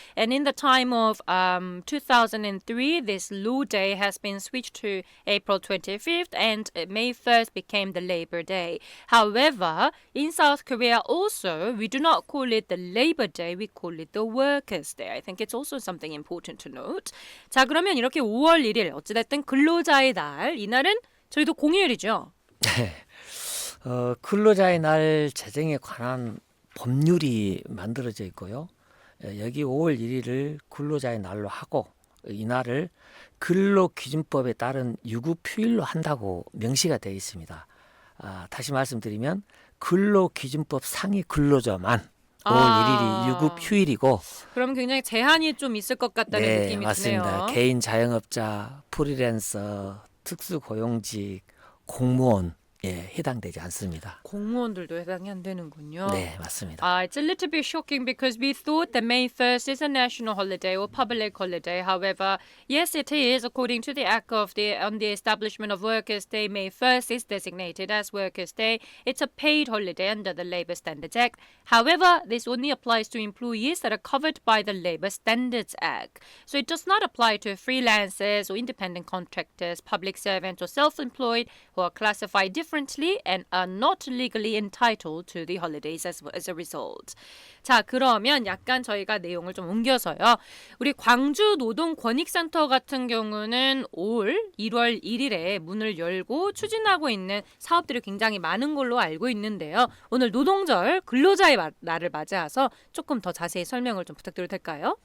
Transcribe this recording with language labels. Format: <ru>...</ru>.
<en>And in the time of 2003, this Law Day has been switched to April 25th, and May 1st became the Labor Day. However, in South Korea also, we do not call it the Labor Day, we call it the Workers' Day. I think it's also something important to note.</en> <ko>자, 그러면 이렇게 5월 1일 어찌됐든 근로자의 날, 이날은 저희도 공휴일이죠. 네. 근로자의 날 제정에 관한 법률이 만들어져 있고요. 여기 5월 1일을 근로자의 날로 하고 이날을 근로기준법에 따른 유급휴일로 한다고 명시가 되어 있습니다. 다시 말씀드리면 근로기준법 상위 근로자만 5월 1일이 유급휴일이고 그럼 굉장히 제한이 좀 있을 것 같다는 네, 느낌이 맞습니다. 드네요. 개인 자영업자, 프리랜서, 특수고용직, 공무원 해당되지 않습니다. 공무원들도 해당이 안 되는군요. 네, 맞습니다.</ko> <en>It's a little bit shocking because we thought that May 1st is a national holiday or public holiday. However, yes, it is. According to the Act on the Establishment of Workers' Day, May 1st is designated as Workers' Day. It's a paid holiday under the Labor Standards Act. However, this only applies to employees that are covered by the Labor Standards Act. So it does not apply to freelancers or independent contractors, public servants or self-employed who are classified differently and are not legally entitled to the holidays as a result.</en> <ko>자, 그러면 약간 저희가 내용을 좀 옮겨서요. 우리 광주 노동권익센터 같은 경우는 올 1월 1일에 문을 열고 추진하고 있는 사업들이 굉장히 많은 걸로 알고 있는데요. 오늘 노동절 근로자의 날을 맞이해서 조금 더 자세히 설명을 좀 부탁드려도 될까요?</ko>